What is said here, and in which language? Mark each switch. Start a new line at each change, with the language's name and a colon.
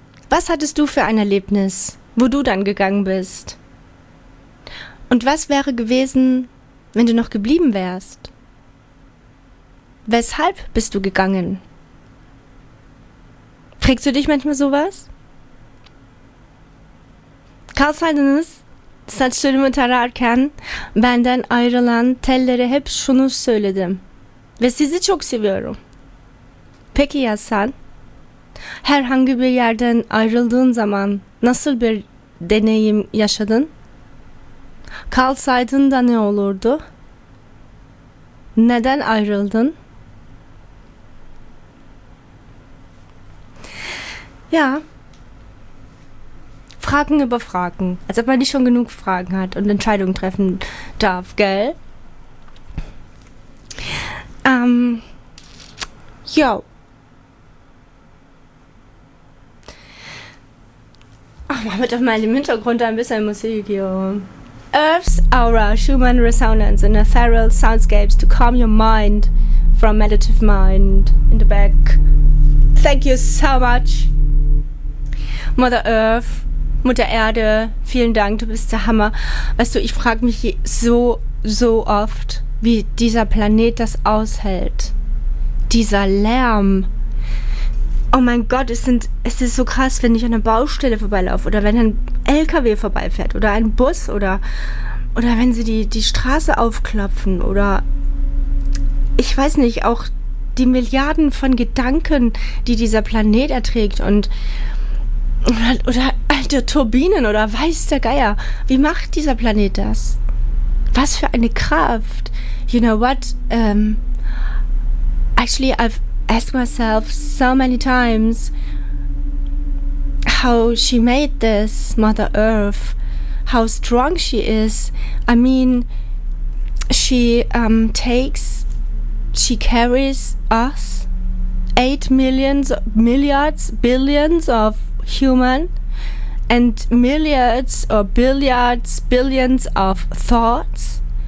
German: Was hattest du für ein Erlebnis, wo du dann gegangen bist? Und was wäre gewesen, wenn du noch geblieben wärst? Weshalb bist du gegangen? Fragst du dich manchmal sowas? Carl Seidenus.
Turkish: Saçlarımı tararken benden ayrılan tellere hep şunu söyledim. Ve sizi çok seviyorum. Peki ya sen? Herhangi bir yerden ayrıldığın zaman nasıl bir deneyim yaşadın? Kalsaydın da ne olurdu? Neden ayrıldın?
German: Ja. Fragen über Fragen. Als ob man nicht schon genug Fragen hat und Entscheidungen treffen darf, gell? Jo. Ach, mach mit doch mal im Hintergrund ein bisschen Musik, jo.
English: Earth's Aura, Schumann Resonance in Ethereal Soundscapes to calm your mind from meditative mind in the back. Thank you so much, Mother Earth.
German: Mutter Erde, vielen Dank, du bist der Hammer. Weißt du, ich frage mich so oft, wie dieser Planet das aushält. Dieser Lärm. Oh mein Gott, es ist so krass, wenn ich an einer Baustelle vorbeilaufe oder wenn ein LKW vorbeifährt oder ein Bus oder wenn sie die Straße aufklopfen oder ich weiß nicht, auch die Milliarden von Gedanken, die dieser Planet erträgt und oder alte Turbinen oder weiß der Geier. Wie macht dieser Planet das? Was für eine Kraft.
English: You know what? Actually, I've asked myself so many times how she made this, Mother Earth. How strong she is. I mean, she carries us 8 billions of human and myriads or billions of thoughts.